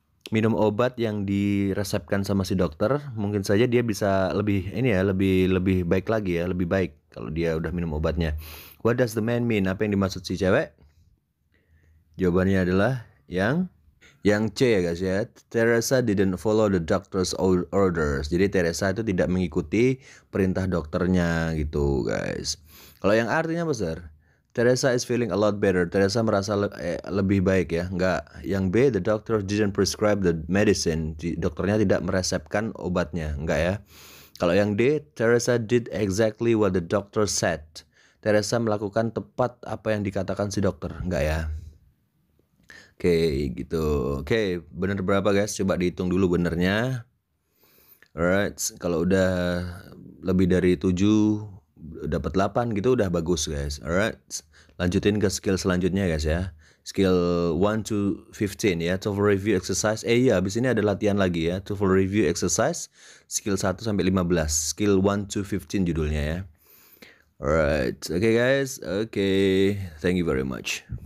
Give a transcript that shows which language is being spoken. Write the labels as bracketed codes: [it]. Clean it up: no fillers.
[id] minum obat yang diresepkan sama si dokter, mungkin saja dia bisa lebih ini ya, lebih baik lagi ya, lebih baik kalau dia udah minum obatnya. [en] What does the man mean? [id] Apa yang dimaksud si cewek? Jawabannya adalah yang C ya guys ya. [en] Teresa didn't follow the doctor's orders. [id] Jadi Teresa itu tidak mengikuti perintah dokternya gitu guys. Kalau yang artinya apa sir? [en] Teresa is feeling a lot better. [id] Teresa merasa lebih baik ya. Enggak. Yang B, [en] the doctor didn't prescribe the medicine. [id] Dokternya tidak meresepkan obatnya. Enggak ya. Kalau yang D, [en] Teresa did exactly what the doctor said. [id] Teresa melakukan tepat apa yang dikatakan si dokter. Enggak ya. Oke, gitu. Oke, bener berapa guys? Coba dihitung dulu benernya. Alright, kalau udah lebih dari 7 dapat 8 gitu udah bagus guys. Alright, lanjutin ke skill selanjutnya guys ya. [en] Skill 1 to 15 ya, TOEFL review exercise. [id] Iya, habis ini ada latihan lagi ya, TOEFL review exercise skill 1 sampai 15. [en] Skill 1 to 15 [id] judulnya ya. [en] Alright, okay guys. Okay, thank you very much.